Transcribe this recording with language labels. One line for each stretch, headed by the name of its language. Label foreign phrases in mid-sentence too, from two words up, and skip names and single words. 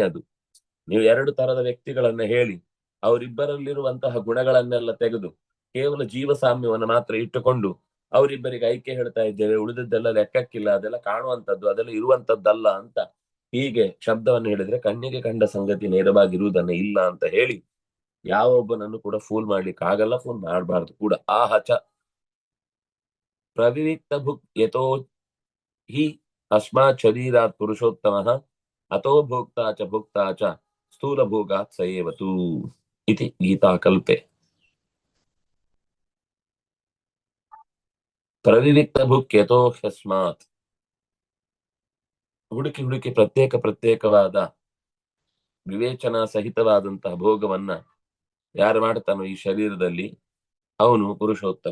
Kannada: ಅದು ನೀವು ಎರಡು ತರದ ವ್ಯಕ್ತಿಗಳನ್ನ ಹೇಳಿ ಅವರಿಬ್ಬರಲ್ಲಿರುವಂತಹ ಗುಣಗಳನ್ನೆಲ್ಲ ತೆಗೆದು ಕೇವಲ ಜೀವ ಸಾಮ್ಯವನ್ನು ಮಾತ್ರ ಇಟ್ಟುಕೊಂಡು ಅವರಿಬ್ಬರಿಗೆ ಐಕ್ಯ ಹೇಳ್ತಾ ಇದ್ದೇವೆ, ಉಳಿದದ್ದೆಲ್ಲ ಲೆಕ್ಕಕ್ಕಿಲ್ಲ, ಅದೆಲ್ಲ ಕಾಣುವಂಥದ್ದು, ಅದೆಲ್ಲ ಇರುವಂತದ್ದಲ್ಲ ಅಂತ ಹೀಗೆ ಶಬ್ದವನ್ನು ಹೇಳಿದ್ರೆ ಕಣ್ಣಿಗೆ ಕಂಡ ಸಂಗತಿ ನೇರವಾಗಿರುವುದನ್ನ ಇಲ್ಲ ಅಂತ ಹೇಳಿ ಯಾವೊಬ್ಬನನ್ನು ಕೂಡ ಫೂಲ್ ಮಾಡ್ಲಿಕ್ಕೆ ಆಗಲ್ಲ, ಫೂಲ್ ಮಾಡಬಾರ್ದು ಕೂಡ.
Sanskrit: ಆಹಚ ಪ್ರವಿವಿಕ್ತ ಭುಕ್ ಯಥೋ ಹಿ ಅಸ್ಮಾತ್ ಶರೀರಾತ್ ಪುರುಷೋತ್ತಮ ಅತೋ ಭೋಕ್ತಾ ಚ ಭುಕ್ತಾ ಚ ಸ್ಥೂಲ ಭೋಗಾತ್ ಸಯೇವತು ಇತಿ ಗೀತಾಕಲ್ಪೆ. ಪ್ರವಿವಿಕ್ತ ಭುಕ್ ಯಥೋ ಹಸ್ಮಾತ್,
Kannada: ಹುಡುಕಿ ಪ್ರತ್ಯೇಕವಾದ ವಿವೇಚನಾ ಸಹಿತವಾದಂತಹ ಭೋಗವನ್ನ ಯಾರು ಮಾಡ್ತಾನೋ ಈ ಶರೀರದಲ್ಲಿ ಅವನು ಪುರುಷೋತ್ತಮ.